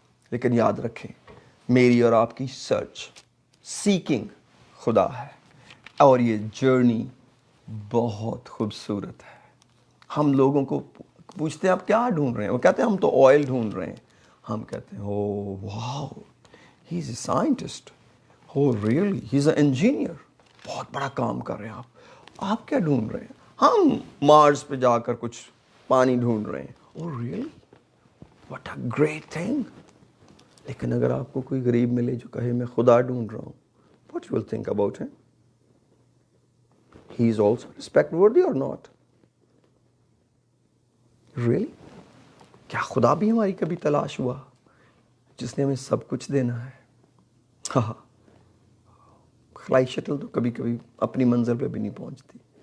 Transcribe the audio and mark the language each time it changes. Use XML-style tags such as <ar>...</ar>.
<ur>لیکن یاد رکھیں، میری اور آپ کی سرچ، سیکنگ خدا ہے. اور یہ جرنی بہت خوبصورت ہے. ہم لوگوں کو پوچھتے ہیں آپ کیا ڈھونڈ رہے ہیں، وہ کہتے ہیں ہم تو آئل ڈھونڈ رہے ہیں. ہم کہتے ہیں</ur> <en>Oh wow, he is a scientist. Oh really, he is an engineer.</en> <ur>بہت بڑا کام کر رہے ہیں آپ. آپ کیا ڈھونڈ رہے ہیں؟ ہم مارس پہ جا کر کچھ پانی ڈھونڈ رہے ہیں.</ur> <en>Oh really, what a great thing.</en> <ur>لیکن اگر آپ کو کوئی غریب ملے جو کہے میں خدا ڈھونڈ رہا ہوں،</ur> <en>What you will think about him? He is also respect worthy or not? Really?</en> <ur>کیا خدا بھی ہماری کبھی تلاش ہوا جس نے ہمیں سب کچھ دینا ہے؟ ہاں، خلائی شٹل تو کبھی کبھی اپنی منزل پہ بھی نہیں پہنچتی.</ur>